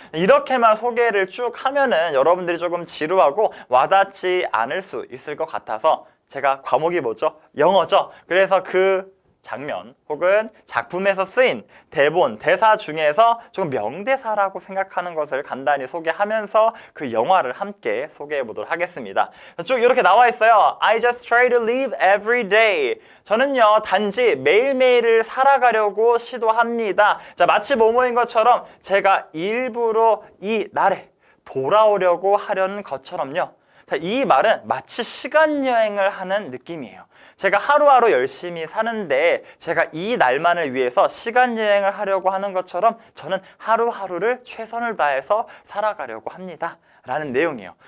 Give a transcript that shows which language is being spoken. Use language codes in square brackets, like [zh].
[ko] 이렇게만 소개를 쭉 하면은 여러분들이 조금 지루하고 와닿지 않을 수 있을 것 같아서, 제가 과목이 뭐죠? 영어죠. 그래서 그 장면 혹은 작품에서 쓰인 대본, 대사 중에서 좀 명대사라고 생각하는 것을 간단히 소개하면서 그 영화를 함께 소개해 보도록 하겠습니다. 쭉 이렇게 나와 있어요. [en] I just try to live every day. [ko] 저는요, 단지 매일매일을 살아가려고 시도합니다. 자, 마치 뭐뭐인 것처럼 제가 일부러 이 날에 돌아오려고 하려는 것처럼요. 자, 이 말은 마치 시간여행을 하는 느낌이에요. 제가 하루하루 열심히 사는데 제가 이 날만을 위해서 시간여행을 하려고 하는 것처럼 저는 하루하루를 최선을 다해서 살아가려고 합니다 라는 내용이에요.